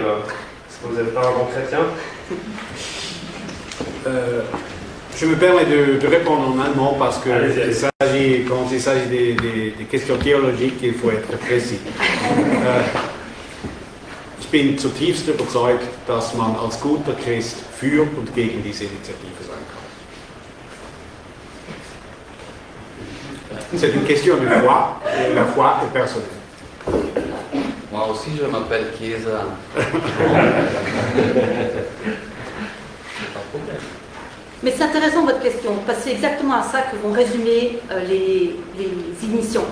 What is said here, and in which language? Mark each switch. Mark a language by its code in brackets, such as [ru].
[fr] Est-ce que vous n'êtes pas un bon chrétien? Je me permets de répondre en allemand parce que quand il s'agit des questions théologiques, il faut être précis. [de] Ich bin zutiefst überzeugt, dass man als guter Christ für und gegen diese Initiative sein kann. [fr] C'est une question de foi, et la foi est personnelle. Moi aussi, je m'appelle Chiesa. Pas de problème. Mais c'est intéressant votre question, parce que c'est exactement à ça que vont résumer les initiants.